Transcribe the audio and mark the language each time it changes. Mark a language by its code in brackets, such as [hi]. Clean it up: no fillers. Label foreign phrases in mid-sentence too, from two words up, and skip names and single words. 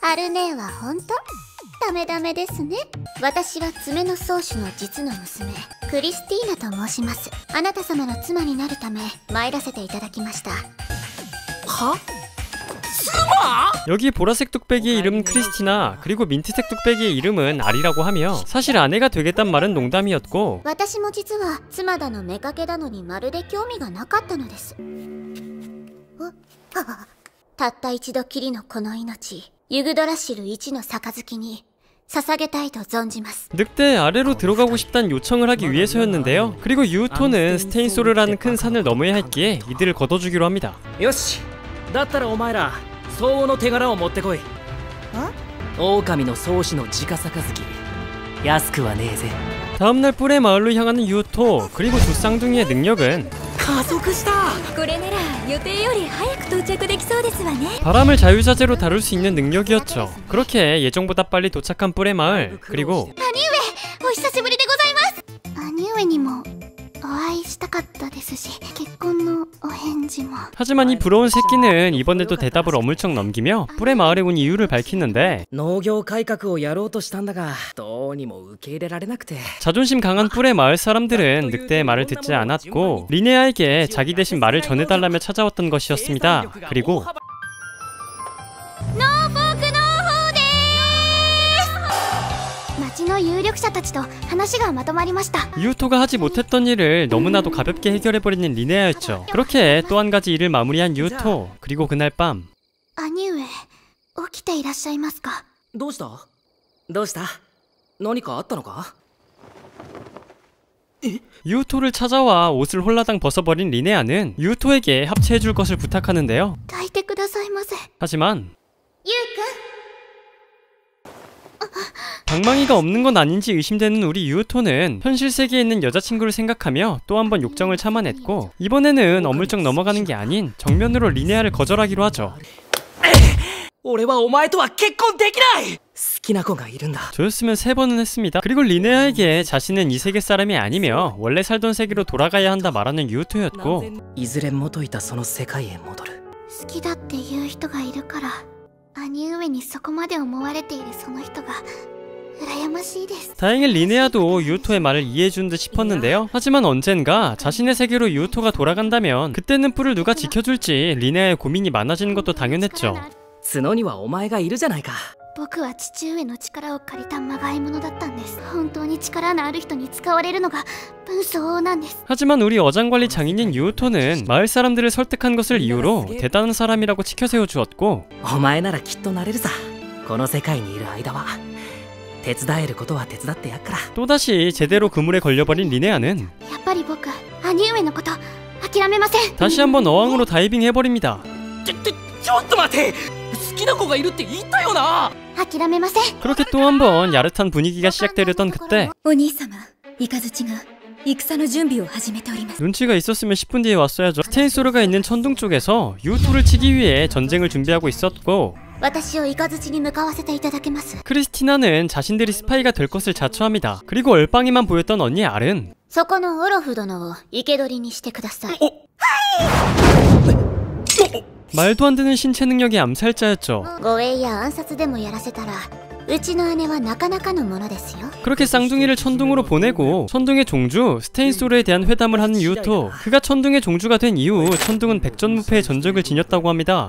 [ja] アルネーは本当ダメダメですね。私は爪の宗主の実の娘クリスティーナと申します。あなた様の妻になるため参らせていただきました。は [ko] 여기 보라색 뚝배기의 이름은 크리스티나, 그리고 민트색 뚝배기의 이름은 아리라고 하며 사실 아내가 되겠단 말은 농담이었고 [ja] 私も実は妻だの妾だのにまるで興味がなかったのです。たった一度きりのこの命、ユグドラシル一の杯に捧げたいと存じます。 [ko] 늑대 아래로 들어가고 싶다는 요청을 하기 위해서였는데요. 그리고 유토는 스테인소르라는 큰 산을 넘어야 했기에 이들을 걷어주기로 합니다. [ja] よしだったらお前ら相応の手柄を持ってこい狼の宗師の直杯安くはねえぜ [ko] 다음날 뿔의 마을로 향하는 유토, 그리고 두 쌍둥이의 능력은 [ja] 加速したこれなら予定より早く到着できそうですわね [ko] 바람을 자유자재로 다룰 수 있는 능력이었죠. 그렇게 예정보다 빨리 도착한 뿔의 마을, 그리고 [ja] お久しぶりでございます。兄上にもお会いしたかったですし、結婚のお返事も。 [ko] 하지만 이 부러운 새끼는 이번에도 대답을 어물쩍 넘기며 뿔의 마을에 온 이유를 밝히는데 [ja] 農業改革をやろうとしたんだがどうにも受け入れられなくて [ko] 자존심 강한 뿔의 마을 사람들은 늑대의 말을 듣지 않았고 리네아에게 자기 대신 말을 전해달라며 찾아왔던 것이었습니다. 그리고 [ja] 町の有力者たちと話がまとまりました。 [ko] 유토가 하지 못했던 일을 너무나도 가볍게 해결해버리는 리네아였죠. 그렇게 또 한 가지 일을 마무리한 유토. 그리고 그날 밤 [ja] 兄上、起きていらっしゃいますか。どうしたどうした何かあったのか [ko] 유토를 찾아와 옷을 홀라당 벗어버린 리네아는 유토에게 합체해줄 것을 부탁하는데요. [ja] 抱いてくださいませ。 [ko] 하지만 [ja] ゆうくん。 [ko] 방망이가 없는 건 아닌지 의심되는 우리 유토는 현실 세계에 있는 여자친구를 생각하며 또 한 번 욕정을 참아냈고 이번에는 어물쩍 넘어가는 게 아닌 정면으로 리네아를 거절하기로 하죠. [ja] 俺はお前とは結婚できない好きな子がいるんだ [ko] 저였으면 3번은 했습니다. 그리고 리네아에게 자신은 이 세계 사람이 아니며 원래 살던 세계로 돌아가야 한다 말하는 유토였고 [ja] いずれ元いたその世界へ戻る好きだっていう人がいるから、兄上にそこまで思われているその人が羨ましいです。 [ko] 다행히 리네아도 유토의 말을 이해해준 듯 싶었는데요. 하지만 언젠가 자신의 세계로 유토가 돌아간다면 그때는 뿔을 누가 지켜줄지 리네아의 고민이 많아지는 것도 당연했죠. [ja] 角にはお前がいるじゃないか僕は父上の力を借りたまがいものだったんです。本当に力のある人に使われるのが分相応なんです。 [ko] 하지만 우리 어장관리 장인인 유토는 마을 사람들을 설득한 것을 이유로 대단한 사람이라고 치켜세워 주었고 [ja] お前ならきっとなれるさこの世界にいる間は手伝えることは手伝ってやっから [ko] 또다시 제대로 그물에 걸려버린 리네아는 [ja] やっぱり僕、兄上のこと諦めません。 [ko] 다시 한번 어항으로 다이빙 해버립니다. [ja] ちょっと待って好きな子がいるって言ったよな諦めません。 [ko] 그렇게 또 한 번 야릇한 분위기가 시작되려던 그때 [ja] お兄様イカズチが戦の準備を始めております [ko] 눈치가 있었으면 10분 뒤에 왔어야죠. 스테인소르가 있는 천둥 쪽에서 유토를 치기 위해 전쟁을 준비하고 있었고 [ja] 私をイカズチに向かわせていただけます。 [ko] 크리스티나는 자신들이 스파이가 될 것을 자처합니다. 그리고 얼빵이만 보였던 언니 알은 [ja] そこのオロフ殿を生け捕りにしてください。 [ko] 말도 안 되는 신체 능력의 암살자였죠. [ja] 護衛や暗殺でもやらせたら、うちの姉はなかなかのものですよ。 [ko] 그렇게 쌍둥이를 천둥으로 보내고 천둥의 종주 스테인소르에 대한 회담을 하는 유토. 그가 천둥의 종주가 된 이후 천둥은 백전무패의 전적을 지녔다고 합니다.